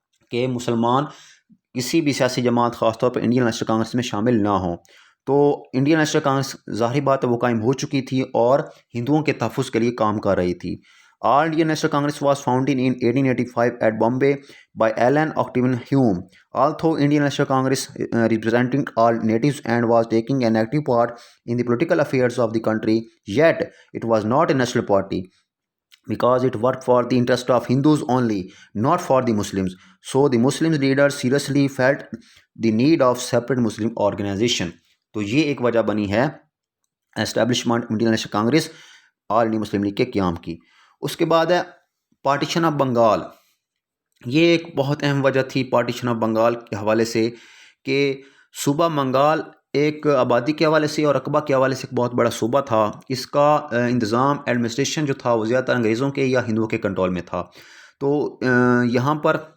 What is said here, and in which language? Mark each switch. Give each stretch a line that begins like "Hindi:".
Urdu: کہ مسلمان کسی بھی سیاسی جماعت، خاص طور پر انڈین نیشنل کانگریس میں شامل نہ ہوں۔ تو انڈین نیشنل کانگریس ظاہری بات ہے وہ قائم ہو چکی تھی اور ہندوؤں کے تحفظ کے لیے کام کر رہی تھی۔
English: All Indian National Congress was founded in 1885 at Bombay by Allan Octavian Hume. Although Indian National Congress representing all natives and was taking an active part in the political affairs of the country, yet it was not a national party, because it worked for the interest of Hindus only, not for the Muslims. So the Muslim leaders seriously felt the need of separate Muslim organization.
Urdu: تو یہ ایک وجہ بنی ہے establishment Indian national Congress آل India Muslim league کے قیام کی۔ اس کے بعد ہے پارٹیشن آف بنگال۔ یہ ایک بہت اہم وجہ تھی پارٹیشن آف بنگال کے حوالے سے کہ صوبہ بنگال ایک آبادی کے حوالے سے اور رقبہ کے حوالے سے ایک بہت بڑا صوبہ تھا۔ اس کا انتظام ایڈمنسٹریشن جو تھا وہ زیادہ تر انگریزوں کے یا ہندوؤں کے کنٹرول میں تھا۔ تو یہاں پر